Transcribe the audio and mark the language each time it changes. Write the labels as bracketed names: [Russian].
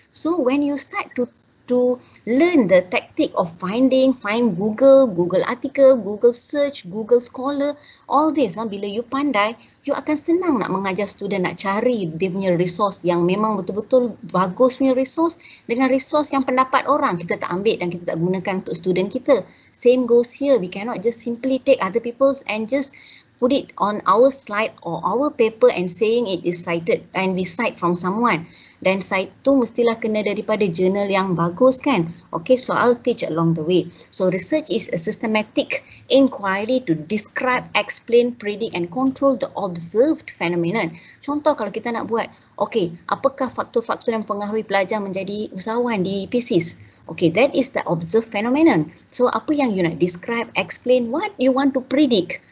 [English] So when you start to learn the tactic of find Google article, Google search, Google Scholar, all this, [Malay] bila you pandai, you akan senang nak mengajar student, nak cari dia punya resource yang memang betul-betul bagus punya resource dengan resource yang pendapat orang kita tak ambil dan kita tak gunakan untuk student kita. [English] Same goes here, we cannot just simply take other people's and just put it on our slide or our paper and saying it is cited and we cite from someone. [Malay] Dan cite tu mestilah kena daripada jurnal yang bagus kan. [English] Okay, so I'll teach along the way. So research is a systematic inquiry to describe, explain, predict and control the observed phenomenon. [Malay] Contoh kalau kita nak buat, okay, apakah faktor-faktor yang mempengaruhi pelajar menjadi usahawan di PSIS? [English] Okay, that is the observed phenomenon. So [Malay] apa yang you nak [English] describe, explain, what you want to predict.